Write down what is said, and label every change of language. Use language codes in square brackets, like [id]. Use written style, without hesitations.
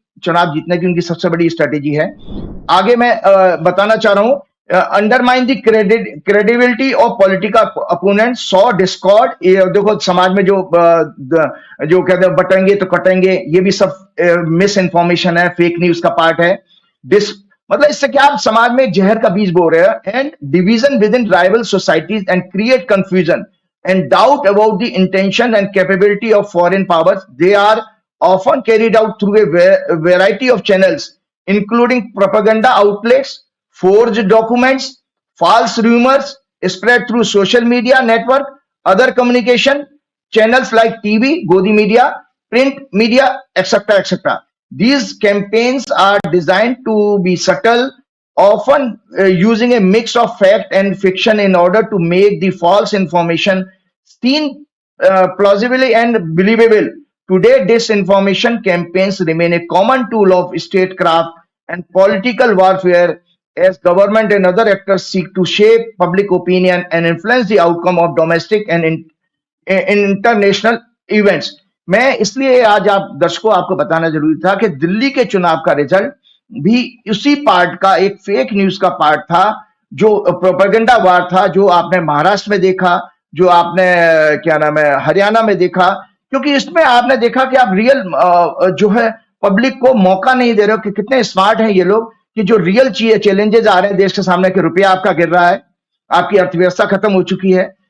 [hi] चुनाव जीतने की उनकी सबसे बड़ी स्ट्रेटेजी है। आगे मैं बताना चाह रहा हूं, [en] undermine the credibility of political opponent, sow discord, [hi] ये देखो समाज में जो जो कहते हैं बटेंगे तो कटेंगे, ये भी सब मिस इन्फॉर्मेशन है, फेक न्यूज का पार्ट है। मतलब इससे क्या आप समाज में जहर का बीज बो रहे हैं। [en] And division within rival societies and create confusion and doubt about the intention and capability of foreign powers. They are often carried out through a variety of channels, including propaganda outlets, forged documents, false rumors spread through social media network, other communication channels like TV, Godi media, print media, etc., etc. These campaigns are designed to be subtle, often using a mix of fact and fiction in order to make the false information seen plausibly and believable. Today, disinformation campaigns remain a common tool of statecraft and political warfare as government and other actors seek to shape public opinion and influence the outcome of domestic and international events. [hi] मैं इसलिए आज आप दर्शकों आपको बताना जरूरी था कि दिल्ली के चुनाव का रिजल्ट भी उसी पार्ट का, एक फेक न्यूज का पार्ट था, जो प्रोपेगेंडा वार था, जो आपने महाराष्ट्र में देखा, जो आपने क्या नाम है हरियाणा में देखा। क्योंकि इसमें आपने देखा कि आप रियल जो है पब्लिक को मौका नहीं दे रहे हो कि कितने स्मार्ट हैं ये लोग, कि जो रियल चैलेंजेस आ रहे हैं देश के सामने, कि रुपया आपका गिर रहा है, आपकी अर्थव्यवस्था खत्म हो चुकी है।